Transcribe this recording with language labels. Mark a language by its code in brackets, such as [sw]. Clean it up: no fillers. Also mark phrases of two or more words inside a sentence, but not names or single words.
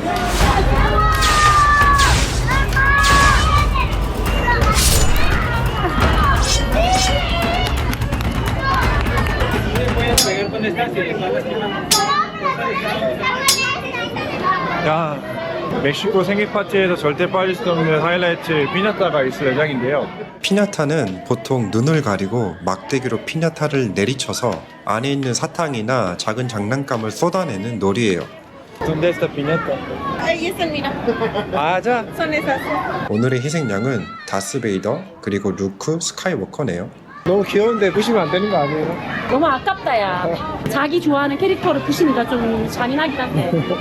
[ko] 야, 멕시코 생일 파티에서 절대 빠질 수 없는 하이라이트 피냐타가 있을 예정인데요. 피냐타는 보통 눈을 가리고 막대기로 피냐타를 내리쳐서 안에 있는 사탕이나 작은 장난감을 쏟아내는 놀이예요. [es] ¿Dónde está piñata? Ahí están, mira. [ko] 맞아. [es] Son esas. [ko] 오늘의 희생양은 다스베이더 그리고 루크 스카이워커네요. 너무 귀여운데 부시면 안 되는 거 아니에요? 너무 아깝다, 야. 자기 좋아하는 캐릭터를 부시니까 좀 잔인하긴 한데.